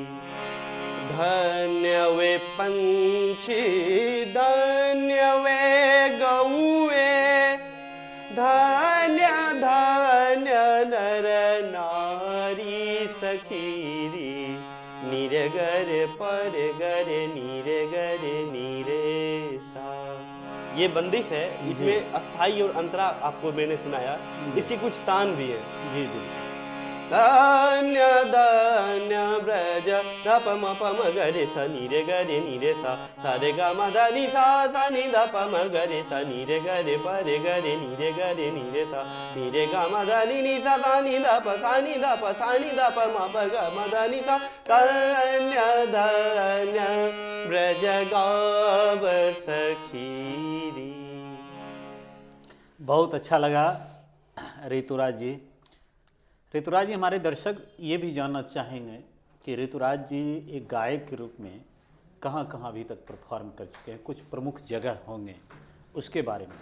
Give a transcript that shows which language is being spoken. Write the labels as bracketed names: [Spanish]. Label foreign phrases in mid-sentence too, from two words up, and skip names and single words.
[Hindi] धन्य वे पंछी धन्य वे गौए धन्य धन्य नर नारी सखीरी नीरे गरे पर गरे नीरे गरे नीरे सा। ये बंदिश है, इसमें अस्थाई और अंतरा आपको मैंने सुनाया, इसकी कुछ तान भी है। जी बिल्कुल। धन्य धन्य ब्रज ध प म प म ग रे सा नी रे ग रे नी रे सा सा रे ग म ध नि सा सा नि ध प म ग रे सा नी रे ग रे प रे ग रे नी रे ग रे नी रे सा नी रे ग म ध नि नि सा सा नि ध प सा नि ध प सा नि ध प म प ग म ध नि सा। धन्य धन्य ब्रज गाव सखीरी। बहुत अच्छा लगा ऋतुराज जी। ऋतुराज जी, हमारे दर्शक ये भी जानना चाहेंगे कि ऋतुराज जी एक गायक के रूप में कहाँ कहाँ अभी तक परफॉर्म कर चुके हैं, कुछ प्रमुख जगह होंगे, उसके बारे में।